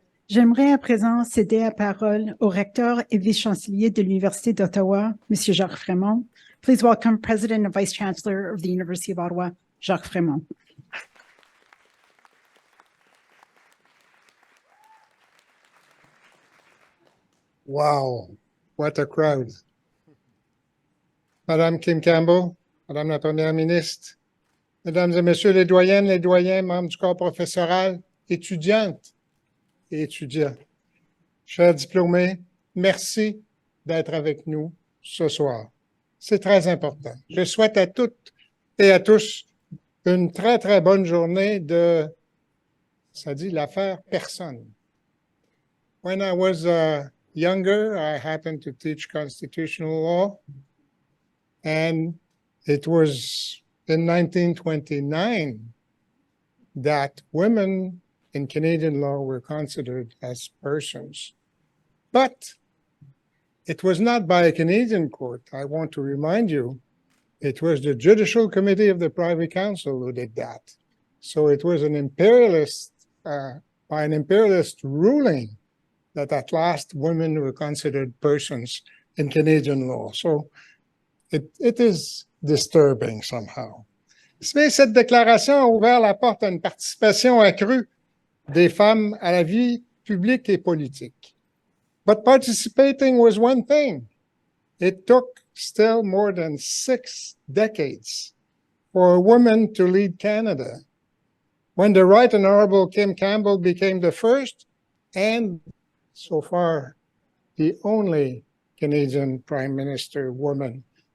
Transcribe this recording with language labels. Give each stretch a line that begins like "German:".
French: J'aimerais à présent céder la parole au recteur et vice-chancelier de l'Université d'Ottawa, M. Jacques Frémont.
English: Please welcome President and Vice-Chancellor of the University of Ottawa, Jacques Frémont. Wow, what a crowd.
French: Madame Kim Campbell, Madame la Première ministre, Mesdames et Messieurs les doyens, membres du corps professoral, étudiantes et étudiants, chers diplômés, merci d'être avec nous ce soir. C'est très important. Je souhaite à toutes et à tous une très, très bonne journée de, ça dit l'affaire personne.
English: When I was younger, I happened to teach constitutional law, and it was in 1929 that women in Canadian law were considered as persons. But it was not by a Canadian court. I want to remind you, it was the Judicial Committee of the Privy Council who did that. So it was an imperialist, by an imperialist ruling that at last women were considered persons in Canadian law. So it is disturbing somehow.
French: Mais cette déclaration a ouvert la porte à une participation accrue des femmes à la vie publique et politique.
English: But participating was one thing. It took still more than 6 decades for a woman to lead Canada. When the Right Honourable Kim Campbell became the first and so far the only Canadian Prime Minister woman